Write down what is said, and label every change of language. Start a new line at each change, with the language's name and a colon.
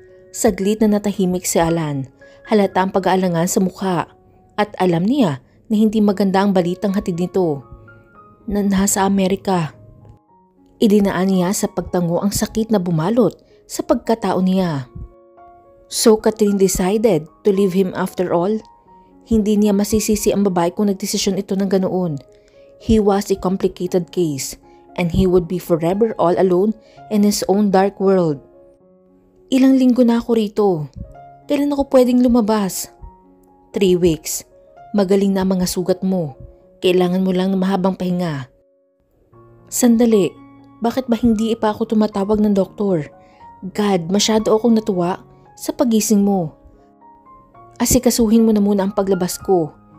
Filipino: Saglit na natahimik si Alan. Halata ang pag-aalangan sa mukha. At alam niya na hindi maganda ang balitang hatid nito. Na nasa Amerika. Idinaan niya sa pagtango ang sakit na bumalot sa pagkatao niya.
English: So Katrin decided to leave him after all?
Filipino: Hindi niya masisisi ang babae kung nagdesisyon ito ng ganoon.
English: He was a complicated case and he would be forever all alone in his own dark world.
Filipino: Ilang linggo na ako rito. Kailan ako pwedeng lumabas?
English: 3 weeks.
Filipino: Magaling na ang mga sugat mo. Kailangan mo lang ng mahabang pahinga. Sandali, bakit ba hindi pa ako tumatawag ng doktor? God, masyado akong natuwa sa pagising mo. Asikasuhin mo na muna ang paglabas ko.